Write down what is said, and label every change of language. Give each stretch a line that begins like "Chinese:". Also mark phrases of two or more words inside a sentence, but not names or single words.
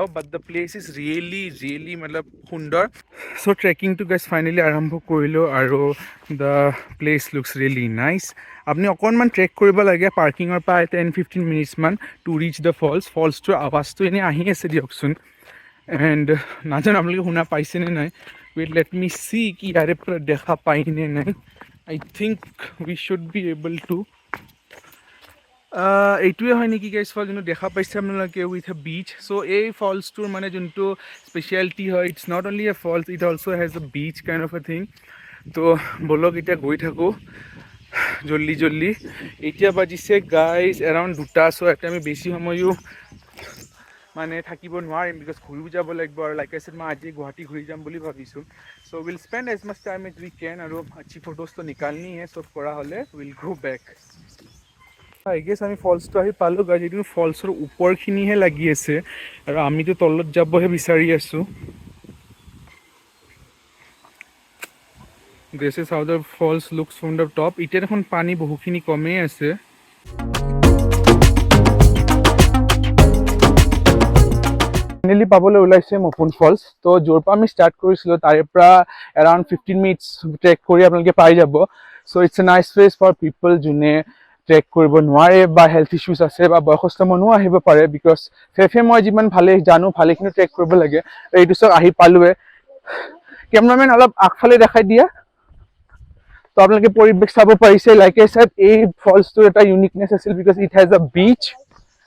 English: But the place is really
Assamese: মতলব সুন্দৰ। চ' ট্ৰেকিংটো গাইজ ফাইনেলি আৰম্ভ কৰিলোঁ, আৰু
English: the place looks really nice.
Assamese: আপুনি অকণমান ট্ৰেক কৰিব লাগে পাৰ্কিঙৰ পৰা 10-15 মিনিটছমান
English: to reach the
Assamese: ফলছটোৰ আৱাজটো এনেই আহি আছে দিয়কচোন। এণ্ড নাজানো আপোনালোকে শুনা পাইছেনে নাই।
English: Wait let me see
Assamese: কি ইয়াৰে পৰা দেখা পায়নে নাই।
English: I think we should be able to.
Assamese: এইটোৱে হয় নেকি গাইজ ফল যোনটো দেখা পাইছে আপোনালোকে
English: with a beach.
Assamese: চ' এই ফলছটোৰ মানে যোনটো স্পেচিয়েলিটি হয়,
English: it's not only a falls, It also has a beach kind of a thing.
Assamese: তো ব'লক এতিয়া গৈ থাকোঁ জল্দি। এতিয়া বাজিছে গাইজ এৰাউণ্ড 2টা। চ' ইয়াতে আমি বেছি সময়ো মানে থাকিব নোৱাৰিম, বিকজ ঘূৰিও যাব লাগিব। আৰু
English: like I said,
Assamese: মই আজি গুৱাহাটী ঘূৰি যাম বুলি ভাবিছোঁ। চ'
English: will spend as much time as we can,
Assamese: আৰু আচ্ছি ফটোজটো নিকালনি হে, চব কৰা হ'লে
English: will go back. I guess
Assamese: আমি ফলছটো আহি পালোঁ গাইজ। এইটো ফলছৰ ওপৰখিনিহে লাগি আছে, আৰু আমিতো তলত যাবহে বিচাৰি আছোঁ।
English: This is how the falls looks from the top.
Assamese: এতিয়া দেখোন পানী বহুখিনি কমেই আছে। ফাইনেলি পাবলৈ ওলাইছে মোপুন ফলছ। তো য'ৰ পৰা আমি ষ্টাৰ্ট কৰিছিলোঁ তাৰে পৰা এৰাউণ্ড 15 মিনিটছ ট্ৰেক কৰি আপোনালোকে পাই যাব। চ'
English: it's a nice place for people
Assamese: যোনে ট্ৰেক কৰিব নোৱাৰে, বা
English: health issues
Assamese: আছে, বা বয়সস্থ মানুহো আহিব পাৰে, বিকজ মই যিমান ভালেখিনি ট্ৰেক কৰিব লাগে। এইটো চব আহি পালোৱে। কেমেৰামেন অলপ আগফালে দেখাই দিয়া। তো আপোনালোকে পৰিৱেশ চাব পাৰিছে।
English: like I said,
Assamese: এই ফলছটোৰ এটা ইউনিকনেছ আছিল,
English: Because it has a beach.